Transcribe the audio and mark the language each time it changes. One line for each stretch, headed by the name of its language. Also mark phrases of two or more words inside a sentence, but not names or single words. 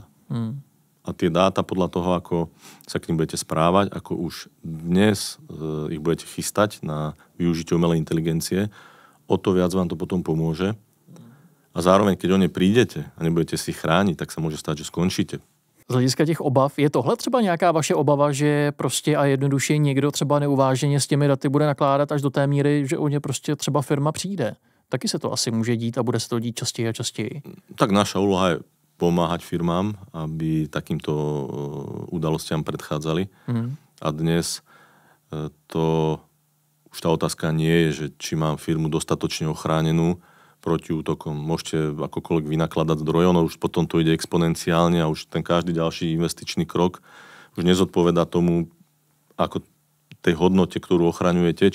Slovak: A tie dáta podľa toho, ako sa k nim budete správať, ako už dnes ich budete chystať na využitie umelej inteligencie, o to viac vám to potom pomôže. A zároveň, keď o ne prídete a nebudete si chrániť, tak sa môže stať, že skončíte.
Czech: Z hlediska těch obav, je tohle třeba nějaká vaše obava, že prostě a jednoduše někdo třeba neuváženě s těmi daty bude nakládat až do té míry, že o ně prostě třeba firma přijde? Taky se to asi může dít a bude se to dít častěji a častěji.
Slovak: Tak naša úloha je pomáhať firmám, aby takýmto udalostiam predchádzali. A dnes už tá otázka nie je, že či mám firmu dostatočne ochránenú proti útokom. Môžete akokoľvek vynakladať zdroje, no už potom to ide exponenciálne a už ten každý ďalší investičný krok už nezodpovedá tomu, ako tej hodnote, ktorú ochraňujete.